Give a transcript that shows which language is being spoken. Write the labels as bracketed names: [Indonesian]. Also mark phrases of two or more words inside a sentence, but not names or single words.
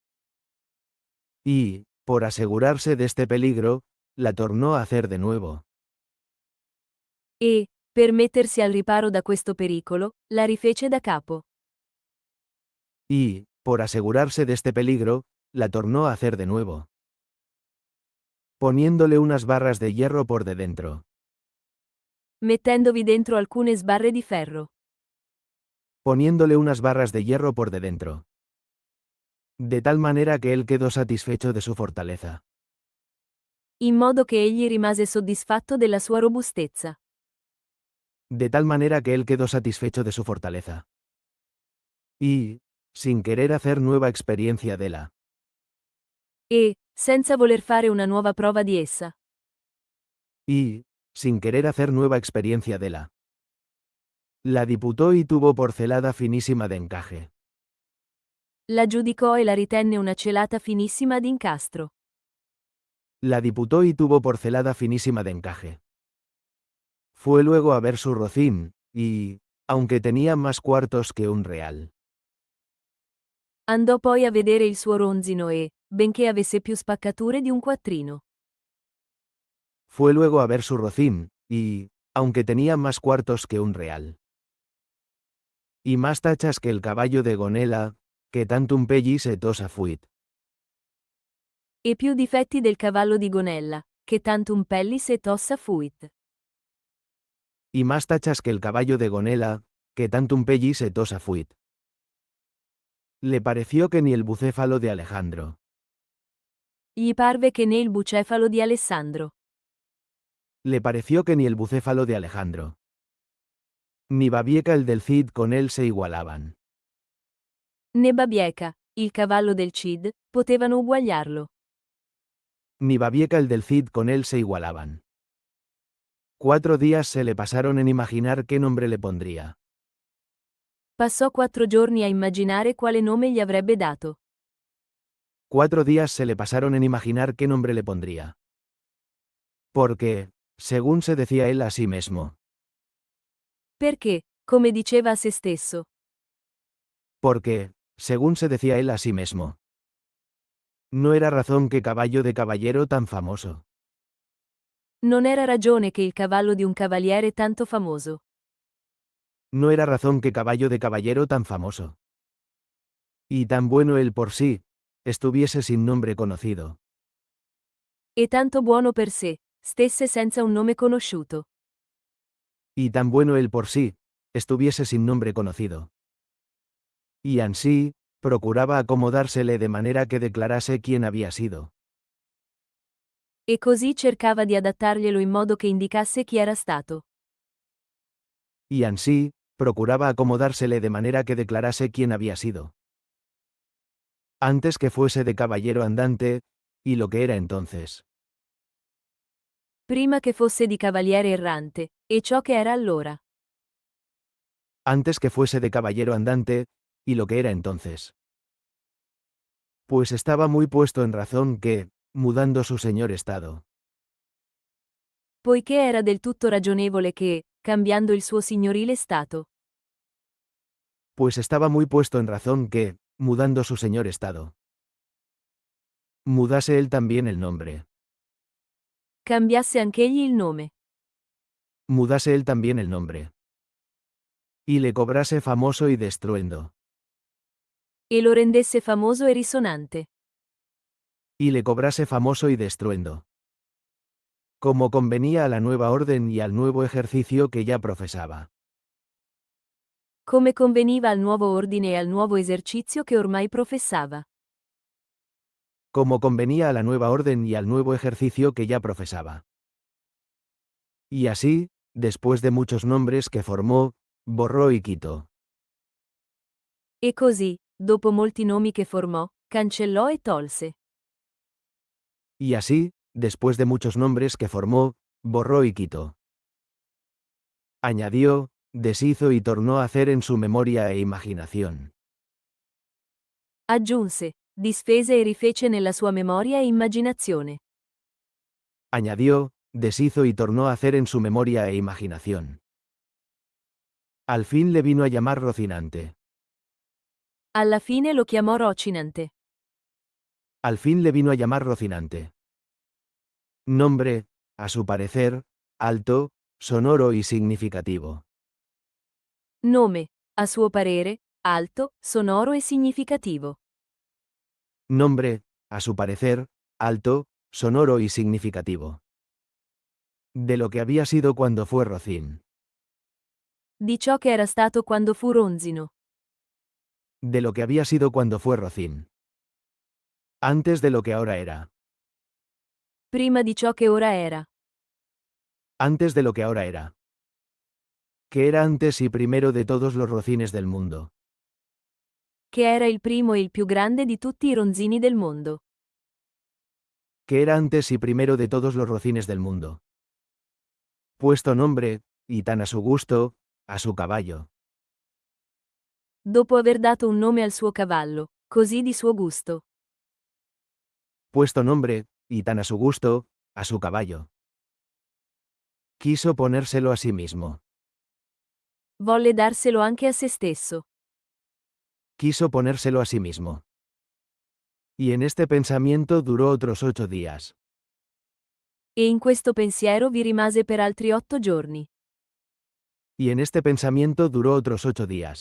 [Spanish] Y, por asegurarse de este peligro, la tornó a hacer de nuevo. [Italian] E, per mettersi al riparo da questo pericolo, la rifece da capo. [Spanish] Y, por asegurarse de este peligro, la tornó a hacer de nuevo. Poniéndole unas barras de hierro por de dentro. [Italian] Mettendovi dentro alcune sbarre di ferro. [Spanish] Poniéndole unas barras de hierro por de dentro. De tal manera que él quedó satisfecho de su fortaleza. [Italian] In modo che egli rimase soddisfatto della sua robustezza. [Spanish] De tal manera que él quedó satisfecho de su fortaleza. Y, sin querer hacer nueva experiencia de la. [Italian] E, senza voler fare una nuova prova di essa. [Spanish] Y, sin querer hacer nueva experiencia de la. La diputó y tuvo por celada finísima de encaje. [Italian] La giudicò e la ritenne una celata finissima ad incastro. [Spanish] La diputó y tuvo por celada finísima de encaje. Fue luego a ver su rocín, y, aunque tenía más cuartos que un real. [Italian] Andò poi a vedere il suo ronzino e, benché avesse più spaccature di un quattrino. [Spanish] Fue luego a ver su rocín, y, aunque tenía más cuartos que un real. Y más tachas que el caballo de Gonela, que [Latin] tantum pellis et osa fuit. [Italian] E più difetti del cavallo di Gonella, che [Latin] tantum pellis et ossa fuit. [Spanish] Y más tachas que el caballo de Gonela, que [Latin] tantum pellis et osa fuit. [Spanish] Le pareció que ni el bucéfalo de Alejandro, [Italian] Gli parve che né il bucefalo di Alessandro, [Spanish] Le pareció que ni el bucéfalo de Alejandro, ni Babieca el del Cid con él se igualaban. [Italian] né Babieca, il cavallo del Cid, potevano uguagliarlo. [Spanish] Ni Babieca el del Cid con él se igualaban. 4 días se le pasaron en imaginar qué nombre le pondría. [Italian] Passò 4 giorni a immaginare quale nome gli avrebbe dato. [Spanish] 4 días se le pasaron en imaginar qué nombre le pondría. Porque, según se decía él a sí mismo, [Italian] Perché, come diceva a se stesso, [Spanish] porque, según se decía él a sí mismo, no era razón que caballo de caballero tan famoso. [Italian] non era ragione che il cavallo di un cavaliere tanto famoso. [Spanish] No era razón que caballo de caballero tan famoso. Y tan bueno él por sí, estuviese sin nombre conocido. [Italian] E tanto buono per sé, stesse senza un nome conosciuto. [Spanish] Y tan bueno él por sí, estuviese sin nombre conocido. Y ansí, procuraba acomodársele de manera que declarase quién había sido. [Italian] E così cercava di adattarglielo in modo che indicasse chi era stato. [Spanish] Y ansí, procuraba acomodársele de manera que declarase quién había sido. Antes que fuese de caballero andante, y lo que era entonces. [Italian] Prima che fosse di cavaliere errante, e ciò che era allora. [Spanish] Antes que fuese de caballero andante, y lo que era entonces. Pues estaba muy puesto en razón que, mudando su señor estado, [Italian] Poiché era del tutto ragionevole che, cambiando il suo signorile stato, [Spanish] pues estaba muy puesto en razón que, mudando su señor estado, mudase él también el nombre. [Italian] cambiasse anch'egli il nome. [Spanish] Mudase él también el nombre. Y le cobrase famoso y de estruendo. [Italian] E lo rendesse famoso e risonante. [Spanish] Y le cobrase famoso y de estruendo. Como convenía a la nueva orden y al nuevo ejercicio que ya profesaba. [Italian] Come conveniva al nuovo ordine e al nuovo esercizio che ormai professava. [Spanish] Como convenía a la nueva orden y al nuevo ejercicio que ya profesaba. Y así, después de muchos nombres que formó, borró y quitó. [Italian] E così, dopo molti nomi che formò, cancellò e tolse. [Spanish] Y así, después de muchos nombres que formó, borró y quitó. Añadió, deshizo y tornó a hacer en su memoria e imaginación. [Italian] Aggiunse, disfese e rifece nella sua memoria e immaginazione. [Spanish] Añadió, deshizo y tornó a hacer en su memoria e imaginación. Al fin le vino a llamar Rocinante. [Italian] Alla fine lo chiamò Rocinante. [Spanish] Al fin le vino a llamar Rocinante. Nombre, a su parecer, alto, sonoro y significativo. [Italian] Nome, a suo parere, alto, sonoro e significativo. [Spanish] Nombre, a su parecer, alto, sonoro y significativo. De lo que había sido cuando fue Rocín. [Italian] Di ciò che era stato quando fu Ronzino. [Spanish] De lo que había sido cuando fue Rocín. Antes de lo que ahora era. [Italian] Prima di ciò che ora era. [Spanish] Antes de lo que ahora era. Que era antes y primero de todos los Rocines del mundo. [Italian] Che era il primo e il più grande di tutti i ronzini del mondo. [Spanish] Que era antes y primero de todos los Rocines del mundo. Puesto nombre, y tan a su gusto, a su caballo. [Italian] Dopo aver dato un nome al suo cavallo, così di suo gusto. [Spanish] Puesto nombre, y tan a su gusto, a su caballo. Quiso ponérselo a sí mismo. [Italian] Volle darselo anche a se stesso. [Spanish] Quiso ponérselo a sí mismo. Y en este pensamiento duró otros 8 días. [Italian] E in questo pensiero vi rimase per altri 8 giorni. [Spanish] Y en este pensamiento duró otros 8 días.